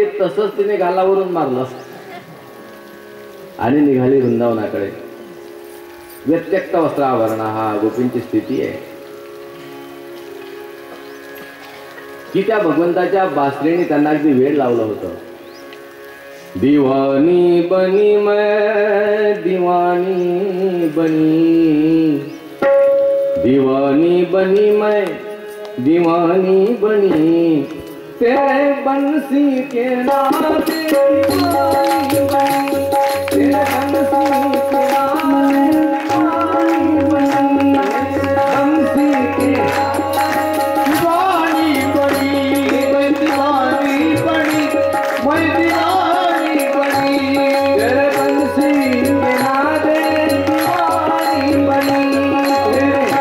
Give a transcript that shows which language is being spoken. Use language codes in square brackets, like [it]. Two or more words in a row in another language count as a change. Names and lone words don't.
[mr] तसंच तिने गालावरून मारलं आणि निघाली वृंदावनाकडे. व्यत्यक्त वस्त्राभरणा हा गोपींची स्थिती आहे की त्या भगवंताच्या बासरीने त्यांना अगदी वेळ लावलं होतं. [hi] दीवानी बनी मैं दीवानी बनी, दीवानी बनी मैं दीवानी बनी, तेरे बंसी के नाम दीवानी बनी, तेरे बंसी के नाम दीवानी बनी, बंसी के दीवानी बनी, मैं दीवानी बनी, मैं दीवानी बनी, तेरे बंसी के नाम दीवानी बनी, तेरे